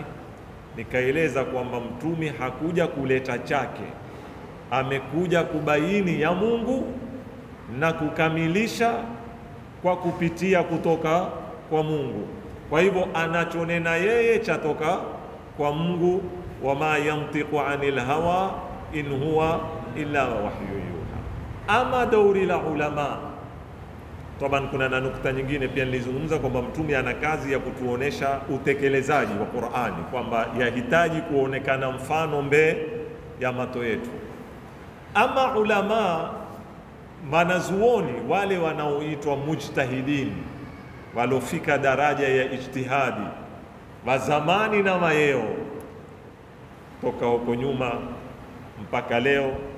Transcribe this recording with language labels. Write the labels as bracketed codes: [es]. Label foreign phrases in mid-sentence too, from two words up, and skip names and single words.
[sw] Nikaeleza kwamba mtumi hakuja kuleta chake, amekuja kubaini ya Mungu na kukamilisha kwa kupitia kutoka kwa Mungu. Kwa hivyo anachonena yeye chatoka kwa Mungu, [ar] وما ينطق عن الهوى إن هو إلا وحي يوحى. [sw] Ama dauri la ulama, taban kuna na nukta nyingine pia nilizungumza kwamba mtume ana kazi ya kutuonesha utekelezaji wa Qur'ani, kwamba yahitaji kuonekana mfano mbele ya mato yetu. Ama ulama, wanazuoni wale wanaoitwa mujtahidin, walofika daraja ya ijtihadi wa zamani na mayeo, toka huko nyuma mpaka leo,